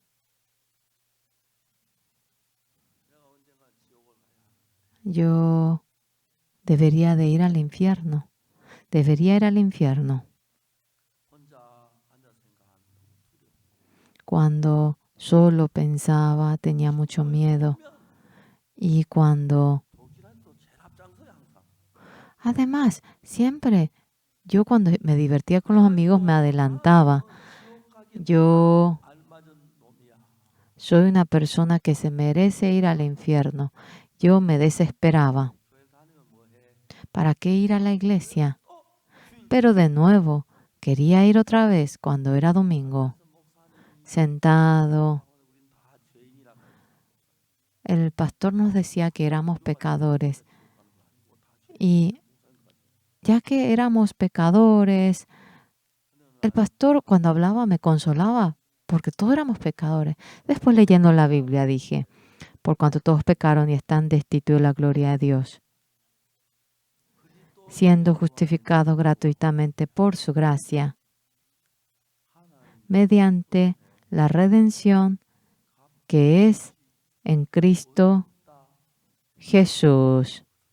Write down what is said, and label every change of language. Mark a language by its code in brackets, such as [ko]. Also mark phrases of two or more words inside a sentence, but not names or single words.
[es] Yo debería de ir al infierno. Debería ir al infierno. cuando solo pensaba, tenía mucho miedo. Y cuando, [ko] 독일한 또 제일 앞장서요 항상. [es] además, siempre yo cuando me divertía con los amigos me adelantaba. [ko] 지옥 가기 [es] Yo [ko] 딱 알맞은 놈이야. [es] soy una persona que se merece ir al infierno. Yo me desesperaba. [ko] 교회 다니면 뭐해? [es] ¿Para qué ir a la iglesia? [ko] 또 주일 [es] Pero de nuevo, quería ir otra vez cuando era domingo. [ko] 그래서 목사님이 [es] Sentado, [ko] 우린 다 죄인이란 말이야. [es] el pastor nos decía que éramos pecadores. [ko] 지옥 가는 거 아니고 다 죄인. [es] Y [ko] 목사님까지. [es] ya que éramos pecadores, el pastor cuando hablaba me consolaba porque todos éramos pecadores. Después leyendo la Biblia dije, por cuanto todos pecaron y están destituidos de la gloria de Dios, siendo justificados gratuitamente por su gracia, mediante la redención que es en Cristo Jesús.